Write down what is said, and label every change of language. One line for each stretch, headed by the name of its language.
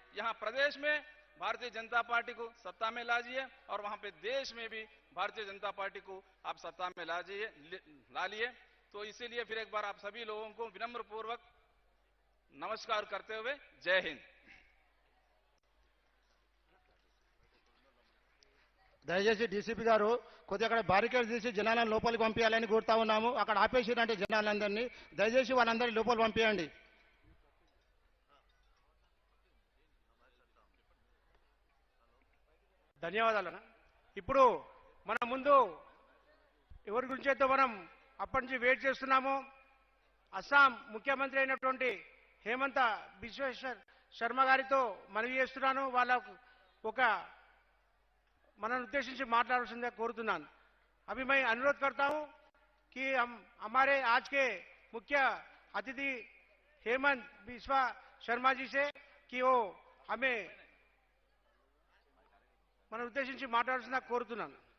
Hindi: यहां प्रदेश में भारतीय जनता पार्टी को सत्ता में लाजिए और वहां पे देश में भी भारतीय जनता पार्टी को आप सत्ता में ला लिए। तो इसीलिए फिर एक बार आप सभी लोगों को विनम्र पूर्वक नमस्कार करते हुए जय हिंद।
Telugu: దయచేసి డీసీపీ గారు కొద్దిగా అక్కడ బారికేడ్ తీసి జనాలను లోపలికి పంపించాలని కోరుతా ఉన్నాము. అక్కడ ఆపేసిరంటే జనాలందరినీ దయచేసి వాళ్ళందరినీ లోపల పంపించండి. ధన్యవాదాలు. ఇప్పుడు మన ముందు ఎవరి గురించి అయితే మనం అప్పటి నుంచి వెయిట్ చేస్తున్నామో అస్సాం ముఖ్యమంత్రి అయినటువంటి హేమంత బిశ్వ శర్మ గారితో మనవి చేస్తున్నాను. వాళ్ళకు ఒక మనల్ని ఉద్దేశించి మాట్లాడాల్సిందిగా కోరుతున్నాను.
Hindi: अभी मैं अनुरोध करता हूं कि हम हमारे आज के मुख्य अतिथि हेमंत बिश्वा शर्मा जी से कि वो हमें मन उद्देशिंచి
Telugu: మాట్లాడాల్సిందిగా కోరుతున్నాను.